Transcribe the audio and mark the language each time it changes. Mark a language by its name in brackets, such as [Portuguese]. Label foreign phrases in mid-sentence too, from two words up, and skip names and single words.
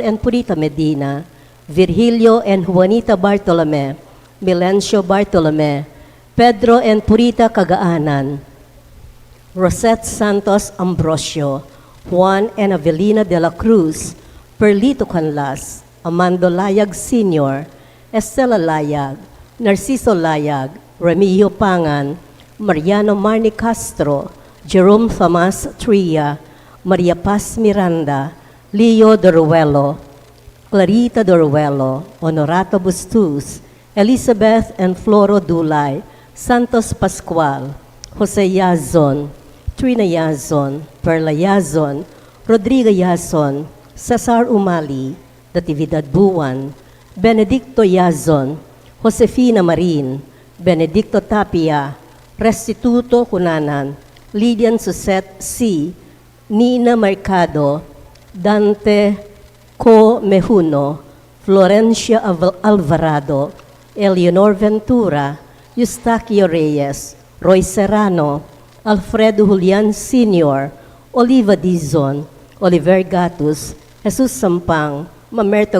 [English] and Purita Medina, Virgilio and Juanita Bartolome, Milencio Bartolome, Pedro and Purita Cagaanan, Rosette Santos Ambrosio, Juan and Avelina de la Cruz, Perlito Canlas, Amando Layag Sr., Estela Layag, Narciso Layag, Remigio Pangan, Mariano Marni Castro, Jerome Thomas Tria, Maria Paz Miranda, Leo Doruelo, Clarita Doruelo, Honorato Bustus, Elizabeth and Floro Dulay, Santos Pascual, Jose Yazon, Trina Yazon, Perla Yazon, Rodrigo Yazon, Cesar Umali, Natividad Buwan, Benedicto Yazon, Josefina Marin, Benedicto Tapia, Restituto Cunanan, Lydian Suset C., Nina Mercado, Dante Co Mejuno, Florencia Alvarado, Eleonor Ventura, Eustaquio Reyes, Roy Serrano, Alfredo Julian Sr., Oliva Dizon, Oliver Gatus, Jesus Sampang, Mamerto